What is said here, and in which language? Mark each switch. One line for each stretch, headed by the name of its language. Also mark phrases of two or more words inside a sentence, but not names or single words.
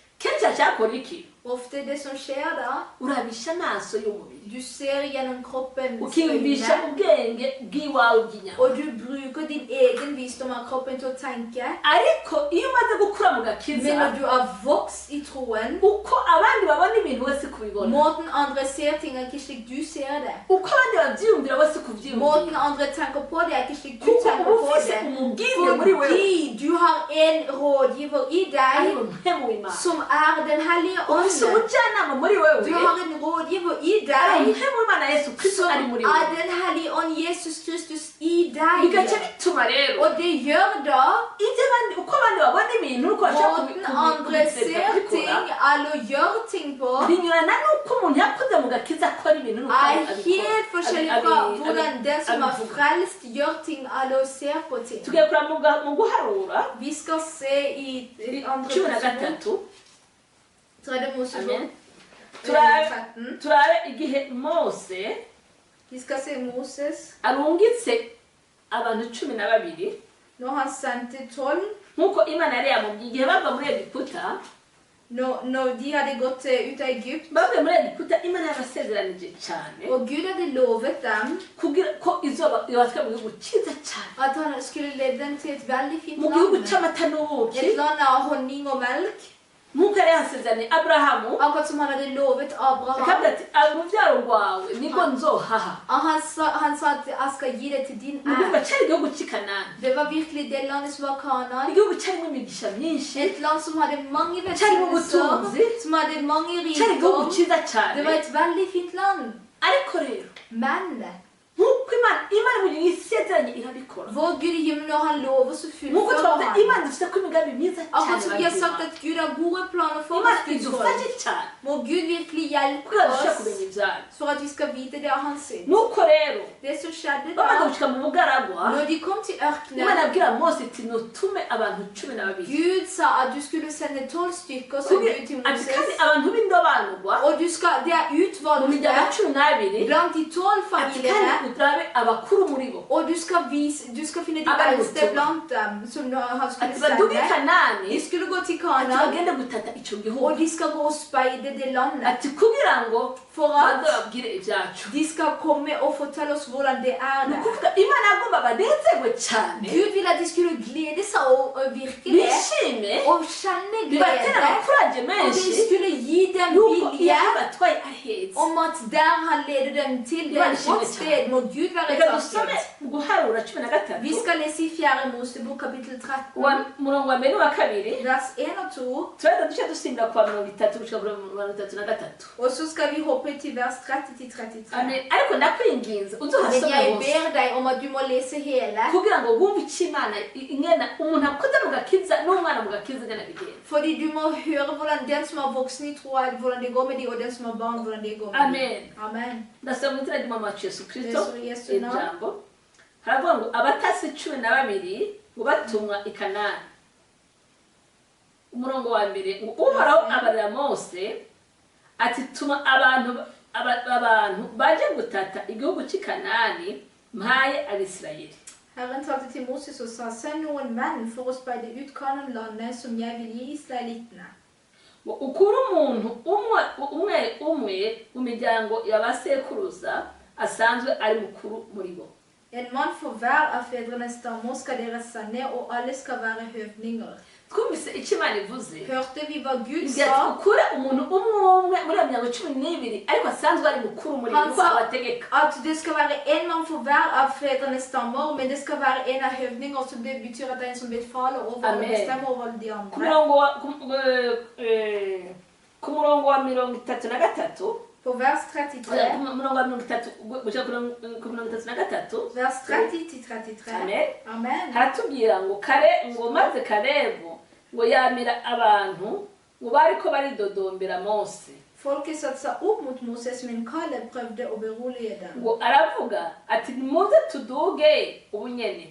Kinyarwanda: kenshi cyakora iki
Norwegian: Ofte det som skjer da,
Kinyarwanda: urabisha amaso y'umubiri
Norwegian: du ser gjennom kroppens
Kinyarwanda: ukiyumvisha
Norwegian: øyne,
Kinyarwanda: ubwenge bw'iwawe bw'inyama
Norwegian: og du bruker din egen visdom av kroppen til å tenke.
Kinyarwanda: ariko iyo umaze gukura mu gakiza
Norwegian: Men når du har vokst i troen,
Kinyarwanda: uko abandi babona ibintu wese kubibona
Norwegian: måten andre ser ting er ikke slik du ser det.
Kinyarwanda: uko abandi babyiyumvira wese kubyiyumvira
Norwegian: Måten andre tenker på det er ikke slik du
Kinyarwanda: kuko
Norwegian: tenker
Kinyarwanda: uba
Norwegian: på
Kinyarwanda: ufise
Norwegian: det.
Kinyarwanda: umubwirwa muri wewe
Norwegian: Fordi du har en rådgiver i deg
Kinyarwanda: ariwe mpemu w'Imana
Norwegian: som er den hellige
Kinyarwanda: ufise
Norwegian: ånd.
Kinyarwanda: umujyanama muri wewe
Norwegian: Du har en rådgiver i
Kinyarwanda: ariwe
Norwegian: deg
Kinyarwanda: mpemu w'Imana Yesu Kristo
Norwegian: som
Kinyarwanda: ari muri
Norwegian: er
Kinyarwanda: wewe
Norwegian: den hellige ånd Jesus Kristus i
Kinyarwanda: bigaca
Norwegian: deg.
Kinyarwanda: bituma rero
Norwegian: Og det gjør da
Kinyarwanda: ibyo abandi uko abandi babona ibintu uko bashaka
Norwegian: måten andre ser ting eller gjør ting på
Kinyarwanda: binyurana n'uko umuntu yakoze mu gakiza akora ibintu n'uko
Norwegian: er helt forskjellig fra hvordan den som er frelst gjør ting eller ser på ting.
Kinyarwanda: tugiye kureba mu guharura
Norwegian: Vi skal se i andre
Kinyarwanda: cumi na
Norwegian: Mosebok,
Kinyarwanda: gatatu
Norwegian: tredje Mosebok,
Kinyarwanda: Amen. Turabe
Norwegian: 13.
Kinyarwanda: turabe igihe Mose
Norwegian: Vi skal se Moses.
Kinyarwanda: arungitse abantu 12
Norwegian: Når han sendte 12,
Kinyarwanda: nk'uko Imana yari yamubwiye igihe bava muri Egiputa
Norwegian: når de hadde gått ut av Egypt,
Kinyarwanda: bavuye muri Egiputa Imana yabasezeranije cyane
Norwegian: og Gud hadde lovet dem
Kinyarwanda: kugira ko izoba ibatwa mu gihugu cyiza cyane
Norwegian: at han skulle lede dem til et veldig fint
Kinyarwanda: mu gihugu
Norwegian: land.
Kinyarwanda: cy'amata n'ubuki
Norwegian: Et land av honning og melk.
Kinyarwanda: nk'uko yari yasezeraniye Aburahamu
Norwegian: Akkurat som han hadde lovet Abraham.
Kinyarwanda: akavuga ati urubyaro rwawe niko nzohaha
Norwegian: Og han sa at jeg skal gi det til din
Kinyarwanda: ni ukuvuga
Norwegian: ære.
Kinyarwanda: cyari igihugu cy'i Kanani
Norwegian: Det var virkelig det landet som var Kanaan.
Kinyarwanda: igihugu cyarimo imigisha myinshi
Norwegian: Et land som hadde mange
Kinyarwanda: Cyarimo
Norwegian: velsignelser,
Kinyarwanda: ubutunzi.
Norwegian: som hadde mange
Kinyarwanda: cyari igihugu
Norwegian: rikdom.
Kinyarwanda: cyiza
Norwegian: Det
Kinyarwanda: cyane
Norwegian: var et veldig fint land.
Kinyarwanda: ariko rero
Norwegian: Men
Kinyarwanda: nk'uko Imana mu gihe isezeranye irabikora
Norwegian: vår Gud i himmelen, når han lover, så
Kinyarwanda: nk'uko
Norwegian: fullfører
Kinyarwanda: twavuze
Norwegian: han.
Kinyarwanda: Imana dufite ko imigambi myiza
Norwegian: Akkurat som
Kinyarwanda: cyane
Norwegian: vi har sagt
Kinyarwanda: babyina.
Norwegian: at Gud har gode planer for
Kinyarwanda: Imana
Norwegian: oss, Guds
Kinyarwanda: idufashe
Norwegian: folk.
Kinyarwanda: cyane
Norwegian: Må Gud virkelig hjelpe
Kinyarwanda: kugira ngo dushobore
Norwegian: oss
Kinyarwanda: kumenya ibyayo
Norwegian: for at vi skal vite det av hans syn.
Kinyarwanda: nuko rero
Norwegian: Det som skjedde
Kinyarwanda: bamaze
Norwegian: da,
Kinyarwanda: gushika mu bugaragwa
Norwegian: når de kom til
Kinyarwanda: Imana
Norwegian: ørkenen,
Kinyarwanda: abwira Mose iti nutume abantu 12
Norwegian: Gud sa at du skulle sende 12 stykker, sa Gud til
Kinyarwanda: ati
Norwegian: Moses.
Kinyarwanda: kandi abantu b'indobanurwa
Norwegian: Og det er
Kinyarwanda: mu miryango
Norwegian: utvalgte
Kinyarwanda: 12
Norwegian: blant de 12
Kinyarwanda: ati
Norwegian: familiene.
Kinyarwanda: kandi urabe abakuru muri bo
Norwegian: Og du skal finne de
Kinyarwanda: Abari
Norwegian: eldste
Kinyarwanda: gutuma.
Norwegian: blant dem som han skulle
Kinyarwanda: ati baduge i
Norwegian: sende.
Kinyarwanda: Kanani
Norwegian: De skulle gå til
Kinyarwanda: ati
Norwegian: Kanaan,
Kinyarwanda: bagende gutata ico
Norwegian: og
Kinyarwanda: gihugu
Norwegian: de skal gå og speide det landet.
Kinyarwanda: ati kugira ngo
Norwegian: For
Kinyarwanda: baze
Norwegian: at
Kinyarwanda: babwire ibyacu
Norwegian: de skal komme og fortelle oss hvordan det er
Kinyarwanda: ni
Norwegian: der.
Kinyarwanda: ukuvuga Imana yagomba banezerwe cyane
Norwegian: Gud ville at de skulle glede seg og virkelig
Kinyarwanda: bishime
Norwegian: og kjenne
Kinyarwanda: bibatera
Norwegian: glede.
Kinyarwanda: amakuraje
Norwegian: Og
Kinyarwanda: menshi
Norwegian: det skulle gi dem
Kinyarwanda: nuko
Norwegian: vilje
Kinyarwanda: iyo batwaye ahetse
Norwegian: om at der han leder dem til det er et godt sted, må Gud være
Kinyarwanda: reka dusome
Norwegian: takket.
Kinyarwanda: mu guharura 13
Norwegian: Vi skal lese i 4. Mosebok kapittel 13,
Kinyarwanda: murongo wa mbere n'uwa kabiri
Norwegian: vers 1 og 2.
Kinyarwanda: turahita duce dusimbira kwa 30 gushika kuri 33
Norwegian: Og så skal vi hoppe til vers 30 til 33.
Kinyarwanda: amen ariko ndakwinginze
Norwegian: Men
Kinyarwanda: uzohasome
Norwegian: jeg
Kinyarwanda: hose
Norwegian: ber deg om at du må lese hele,
Kinyarwanda: kugira ngo wumve icyo Imana ingena umuntu akoze mu gakiza n'umwana mu gakiza ingana bigenza
Norwegian: fordi du må høre hvordan den som er voksen i tro, hvordan det går med dem, og den som er barn, hvordan det går med dem.
Kinyarwanda: amen
Norwegian: Amen.
Kinyarwanda: ndasaba mu izina ry'umwami wacu Yesu Kristo Yesu, Yesu, na. ijambo haravuga ngo abatasi 12 ngo batumwa i Kanani umurongo wa mbere ngo uhoraho abarira Mose ati tuma abantu baje gutata igihugu cy'i Kanani mpaye Abisirayeli
Norwegian: Herren talte til Moses og sa, send noen menn for å speide ut Kanaan-landet som jeg vil gi israelittene.
Kinyarwanda: ngo ukure umuntu umwe mu miryango y'abasekuruza asanzwe ari mukuru muri bo
Norwegian: En mann for hver av fedrenes stammer skal dere sende, og alle skal være høvdinger.
Kinyarwanda: twumvise icyo Imana ivuze
Norwegian: Hørte vi hva Gud
Kinyarwanda: igihe
Norwegian: sa?
Kinyarwanda: ukure umuntu umwe muri iyo miryango 12 ariko asanzwe ari mukuru muri bo
Norwegian: Han
Kinyarwanda: kuko
Norwegian: sa
Kinyarwanda: abategeka
Norwegian: at det skal være en mann for hver av fedrenes stammer, men det skal være en av høvdinger, så det betyr at det er en som befaler over og
Kinyarwanda: Amen.
Norwegian: bestemmer over de
Kinyarwanda: ku
Norwegian: andre.
Kinyarwanda: murongo wa ku murongo wa 33
Norwegian: På vers
Kinyarwanda: ku
Norwegian: 33,
Kinyarwanda: murongo wa 30 gushika ku 33
Norwegian: vers 30 til 33.
Kinyarwanda: amen
Norwegian: Amen.
Kinyarwanda: haratubwira ngo maze Kalebu ngo yamira abantu ngo bariko baridodombera Mose
Norwegian: Folket satte seg opp mot Moses, men Kaleb prøvde å berolige dem.
Kinyarwanda: ngo aravuga ati nimuze tuduge ubunyene